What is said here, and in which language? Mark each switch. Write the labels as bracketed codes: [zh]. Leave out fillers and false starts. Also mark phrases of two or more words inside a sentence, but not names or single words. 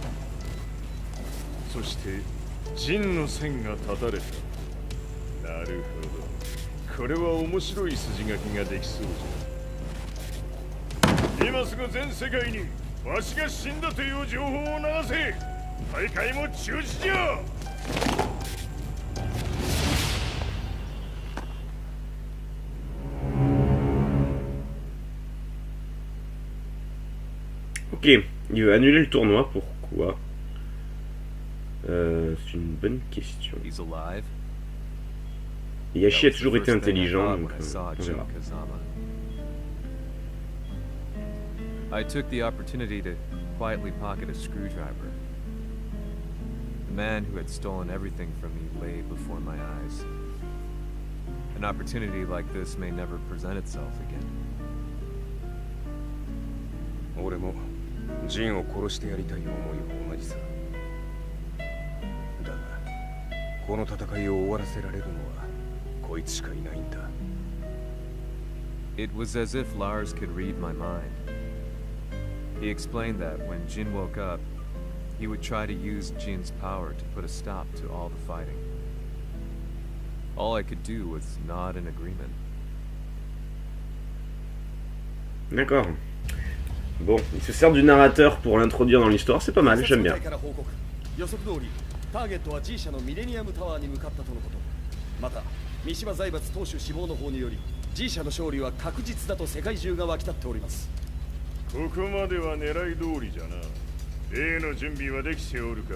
[ja] そして陣の線が断たれた。なるほど。これは面白い筋書きができそうじゃ。今すぐ全世界にわしが死んだという情報を流せ。大会も中止じゃ。 [fr] Ok, il veut annuler le tournoi, pourquoi? C'est une bonne question. Heihachi a toujours été intelligent, donc on verra. [en] I took the opportunity to quietly pocket a screwdriver. The man who had stolen everything from me lay before my eyes. An opportunity like this may never present itself again. [ja] 俺もジンを殺してやりたい思いは同じさ。だがこの戦いを終わらせられるのはこいつしかいないんだ。 [en] It was as if Lars could read my mind. He explained that when Jin woke up, He would try to use Jin's power to put a stop to all the fighting. All I could do was nod in agreement. [fr] D'accord. Bon, il se sert du narrateur pour l'introduire dans l'histoire, c'est pas mal, j'aime bien. [ja] 予測通りターゲットは G 社のミレニアムタワーに向かったとのこと。また三島財閥当主死亡の方により G 社の勝利は確実だと世界中が沸き立っております。ここまでは狙い通りじゃな。例の準備はできておるか。